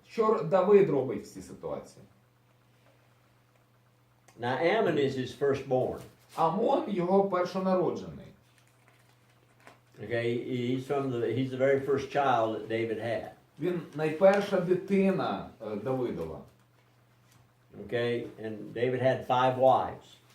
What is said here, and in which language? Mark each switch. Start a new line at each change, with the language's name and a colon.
Ukrainian: Що Давид робить в цій ситуації?
English: Now, Ammon is his firstborn.
Ukrainian: Амон його першонароджений.
English: Okay, he's the very first child that David had.
Ukrainian: Він найперша дитина Давидова.
English: Okay, and David had 5 wives.